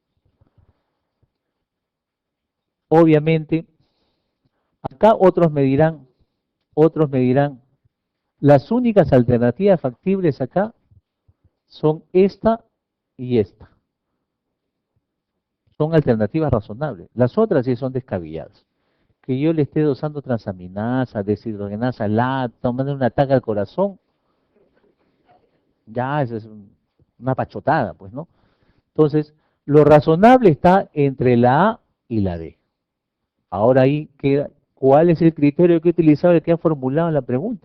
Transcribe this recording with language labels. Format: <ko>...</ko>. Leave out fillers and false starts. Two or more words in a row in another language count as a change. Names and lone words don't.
<es>Obviamente, acá otros me dirán, las únicas alternativas factibles acá son esta y esta. Son alternativas razonables. Las otras sí son descabelladas. Que yo le esté dosando transaminasa, deshidrogenasa, tomando un ataque al corazón, ya eso es una pachotada, pues, ¿no? Entonces, lo razonable está entre la A y la D. Ahora ahí queda, ¿cuál es el criterio que he utilizado el que ha formulado la pregunta?</es>